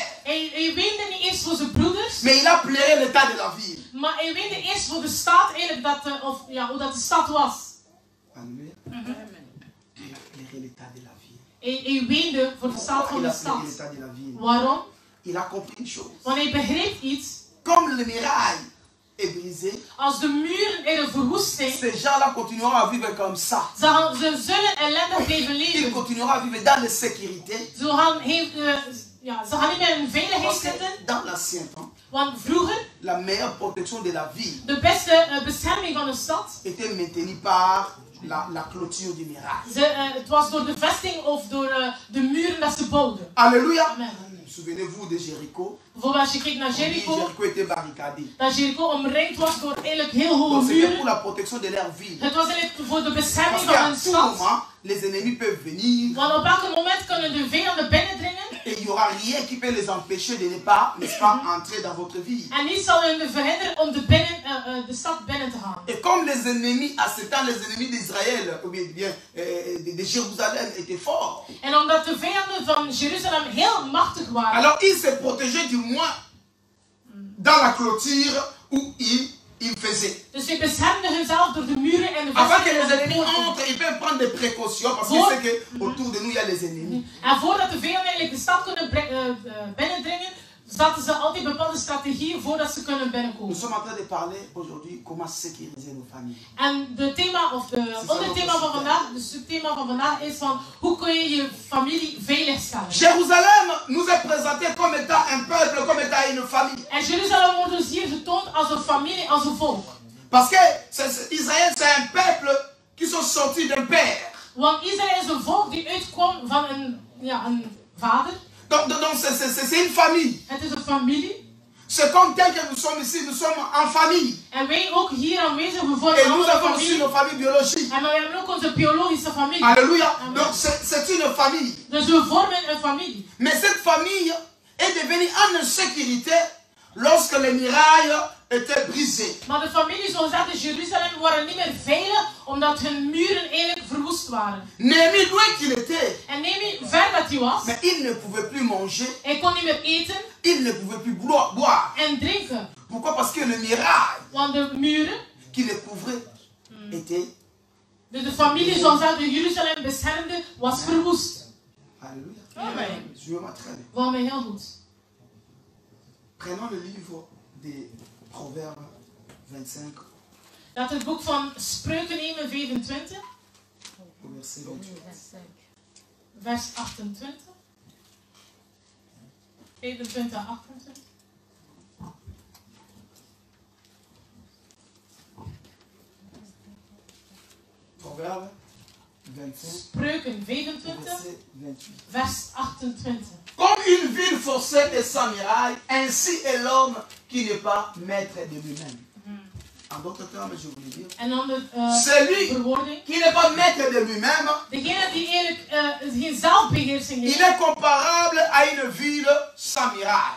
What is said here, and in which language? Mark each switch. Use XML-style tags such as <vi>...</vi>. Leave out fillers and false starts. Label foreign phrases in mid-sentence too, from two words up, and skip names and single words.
<nl>Hij weende niet eerst voor zijn broeders.</nl> <fr>Mais il a pleuré l'état de la ville.</fr> <nl>Maar hij weende eerst voor de stad, eigenlijk hoe dat de stad was.</nl> <fr>Alléluia. Il a pleuré l'état de la ville.</fr> <nl>Hij weende voor de staat van de stad. Waarom?</nl> <fr>Il a compris une chose.</fr> <nl>Want hij begreep iets.</nl> <fr>Comme le muraille est brisé,</fr> <nl>als de muren er verwoest zijn,</nl> <fr>ces gens-là continueront à vivre comme ça.</fr> <nl>Ze zullen ellendig blijven leven.</nl> <fr>Ils continueront à vivre dans la sécurité.</fr> <nl>Ze gaan niet meer in veiligheid zitten.</nl> <fr>Dans l'ancien temps,</fr> <nl>want vroeger,</nl> <fr>la meilleure protection de la ville,</fr> <nl>de beste bescherming van de stad,</nl> <fr>était maintenue par la clôture du miracle.</fr> <nl>Het was door de vesting of door de muren dat ze bouwden.</nl> <fr>Alléluia. Amen. Souvenez-vous de Jéricho.</fr> <nl>Bijvoorbeeld als je kijkt naar Jericho.</nl> <fr>Jéricho était barricadé.</fr> <nl>Dat Jericho omringd was door eigenlijk heel hoge muren.</nl> <fr>C'était pour la protection de leur ville.</fr> <nl>Het was eigenlijk voor de bescherming van hun stad.</nl> <fr>Moment, les ennemis peuvent venir.</fr> <nl>Want op elk moment kunnen de vijanden binnendringen.</nl> <fr>Et il n'y aura rien qui peut les empêcher de ne pas, n'est-ce pas, entrer dans votre ville.</fr> <nl>En niets zal hun verhinderen om de stad binnen te gaan.</nl> <fr>Et comme les ennemis, à ce temps, les ennemis d'Israël, ou bien de Jérusalem étaient forts.</fr> <nl>En omdat de vijanden van Jeruzalem heel machtig waren.</nl> <fr>Alors ils se protégeaient du moins dans la clôture où ils faisaient.</fr> <nl>Dus ze beschermden hunzelf door de muren en de</nl> <fr>Avant que les ennemis entrent, ils peuvent prendre des précautions parce qu'ils savent qu'autour de nous il y a les ennemis.</fr> <nl>En voordat de vijanden eigenlijk de stad kunnen binnendringen, zaten ze altijd bepaalde strategieën voordat ze kunnen binnenkomen.</nl> <fr>Nous sommes en train de parler aujourd'hui comment sécuriser nos familles.</fr> <nl>En de onderthema van vandaag, het subthema van vandaag is van hoe kun je je familie veilig stellen.</nl> <fr>Jérusalem nous est présenté comme étant un peuple, comme étant une famille.</fr> <nl>En Jeruzalem wordt ons hier getoond als een familie, als een volk.</nl> <fr>Parce que Israël c'est un peuple qui sont sortis d'un père.</fr> <nl>Want Israël is een volk die uitkwam van een vader.</nl> <fr>Donc c'est une famille.</fr> <nl>Het is een familie.</nl> <fr>C'est comme tel que nous sommes ici, nous sommes en famille.</fr> <nl>En wij ook hier aanwezig, we vormen</nl> <fr>et nous avons aussi nos familles biologiques.</fr> <nl>En we hebben ook onze biologische familie.</nl> <fr>Alléluia. Donc c'est une famille.</fr> <nl>Dus we vormen een familie.</nl> <fr>Mais cette famille est devenue en insécurité lorsque les murailles étaient brisées.</fr> <nl>Maar de familie, zoals dat in Jeruzalem, waren niet meer veilig omdat hun muren eigenlijk verwoest waren.</nl> <fr>Néhémie, loin qu'il était.</fr> <nl>En Nehemia, ver dat hij was.</nl> <fr>Mais il ne pouvait plus manger.</fr> <nl>Hij kon niet meer eten.</nl> <fr>Il ne pouvait plus boire.</fr> <nl>En drinken.</nl> <fr>Pourquoi? Parce que le mirail</fr> <nl>Want de muren</nl> <fr>qui les couvrait était.</fr> <nl>De familie, zoals dat in Jeruzalem beschermde, was verwoest.</nl> <fr>Alléluia. Amen. Suivez-moi très bien.</fr> <nl>Volg mij heel goed.</nl> <fr>Prenons le livre des Proverbes 25.</fr> <nl>Dat het boek van Spreuken nemen 25.</nl> <fr>Vers 28.</fr> <nl>25 en 28.</nl> <fr>Proverbes 25.</fr> <nl>Spreuken 25.</nl> <fr>Vers 28. Comme une ville forcée et sans miraille, ainsi est l'homme qui n'est pas maître de lui-même. En d'autres termes, je voulais dire, celui qui n'est pas maître de lui-même, il est comparable à une ville sans miraille.</fr>